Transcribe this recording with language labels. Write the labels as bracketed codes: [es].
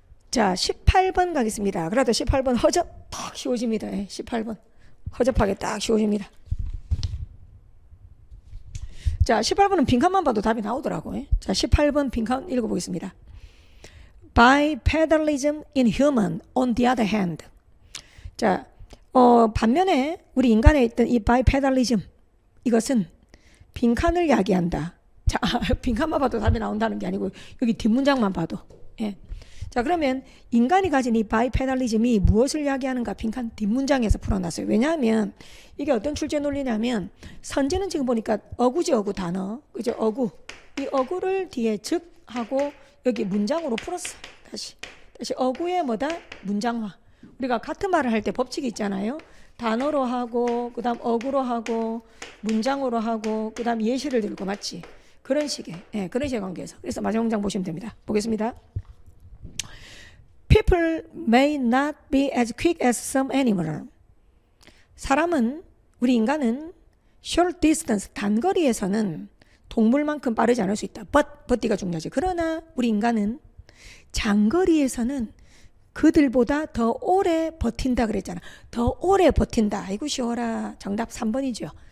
[ko] 자, 18번 가겠습니다. 그래도 18번 허접 딱 쉬워집니다. 18번 허접하게 딱 쉬워집니다. 자, 18번은 빈칸만 봐도 답이 나오더라고요. 자, 18번 빈칸 읽어보겠습니다. [en] Bipedalism in human on the other hand. [ko] 자, 반면에 우리 인간에 있던 이 bipedalism, 이것은 빈칸을 이야기한다. 자, 빈칸만 봐도 답이 나온다는 게 아니고 여기 뒷문장만 봐도. 예. 자, 그러면 인간이 가진 이 바이페달리즘이 무엇을 이야기하는가 빈칸 뒷문장에서 풀어놨어요. 왜냐하면 이게 어떤 출제 논리냐면 선지는 지금 보니까 어구지, 어구 단어, 그죠? 어구. 이 어구를 뒤에 즉 하고 여기 문장으로 풀었어. 다시 어구의 뭐다? 문장화. 우리가 같은 말을 할 때 법칙이 있잖아요. 단어로 하고 그다음 어구로 하고 문장으로 하고 그다음 예시를 들고, 맞지? 그런 식의 관계에서. 그래서 마지막 문장 보시면 됩니다. 보겠습니다. [en] People may not be as quick as some animal. [ko] 사람은, 우리 인간은 [en] short distance, [ko] 단거리에서는 동물만큼 빠르지 않을 수 있다. but가 중요하지. 그러나 우리 인간은 장거리에서는 그들보다 더 오래 버틴다 그랬잖아. 더 오래 버틴다. 아이고 쉬워라. 정답 3번이죠.